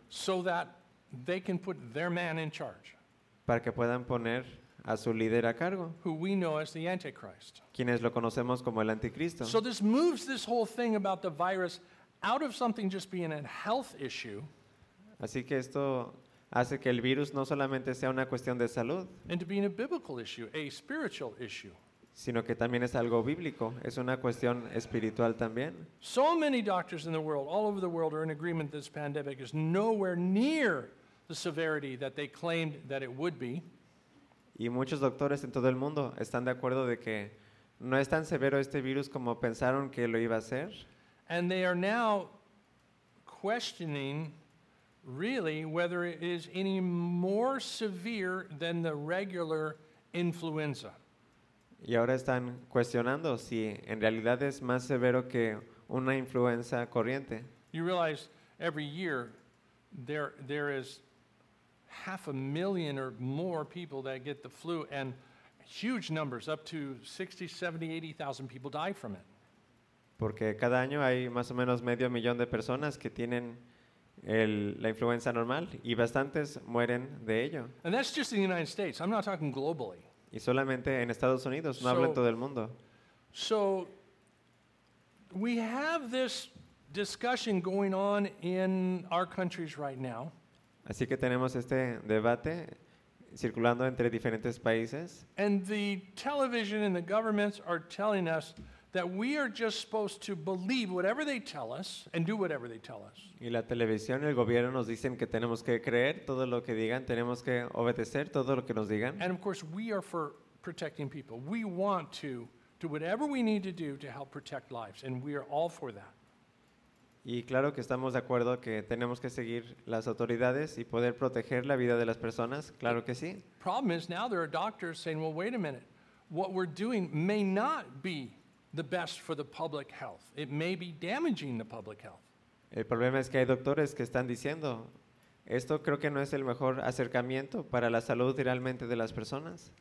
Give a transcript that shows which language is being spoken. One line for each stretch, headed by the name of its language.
English: so that they can put their man in charge,
Spanish: para que puedan poner a su líder a cargo,
English: who we know as the Antichrist.
Spanish: Quienes lo conocemos como el Anticristo.
English: So this moves this whole thing about the virus out of something just being a health issue.
Spanish: Así que esto hace que el virus no solamente sea una cuestión de salud,
English: into being a biblical issue, a spiritual issue,
Spanish: sino que también es algo bíblico, es una cuestión espiritual también.
English: So many doctors in the world, all over the world, are in agreement that this pandemic is nowhere near the severity that they claimed that it would be.
Spanish: Y muchos doctores en todo el mundo están de acuerdo de que no es tan severo este virus como pensaron que lo iba a ser.
English: And they are now questioning really whether it is any more severe than the regular influenza.
Spanish: Y ahora están cuestionando si en realidad es más severo que una influenza corriente.
English: You realize every year there is half a million or more people that get the flu, and huge numbers, up to 60, 70, 80,000 people die from it.
Spanish: Porque cada año hay más o menos medio millón de personas que tienen la influenza normal y bastantes mueren de ello.
English: And that's just in the United States. I'm not talking globally.
Spanish: Y solamente en Estados Unidos, no hablo en todo el mundo.
English: So we have this discussion going on in our countries right now.
Spanish: Así que tenemos este debate circulando entre diferentes países.
English: And the television and the governments are telling us that we are just supposed to believe whatever they tell us and do whatever they tell us.
Spanish: Y la televisión y el gobierno nos dicen que tenemos que creer todo lo que digan, tenemos que obedecer todo lo que nos digan.
English: And of course, we are for protecting people. We want to do whatever we need to do to help protect lives, and we are all for that.
Spanish: Y claro que estamos de acuerdo que tenemos que seguir las autoridades y poder proteger la vida de las personas, claro que sí.
English: Problem is, now there are doctors saying, well, wait a minute, what we're doing may not be the best for the public health. It may be damaging the public health.
Spanish: El problema es que hay doctores que están diciendo, esto creo que no es el mejor acercamiento para la salud realmente de las personas.